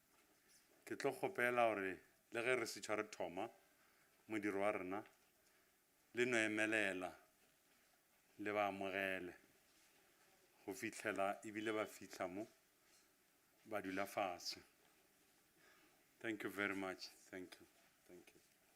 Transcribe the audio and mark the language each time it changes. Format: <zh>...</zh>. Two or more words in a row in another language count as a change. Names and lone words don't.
<nso>ke tlo kgopela gore le ge re se tshware thoma modiro wa rena le no emelela le ba amogele go fihlela ebile ba fihla mo ba dula fase.</nso> <en>Thank you very much. Thank you. Thank you.</en>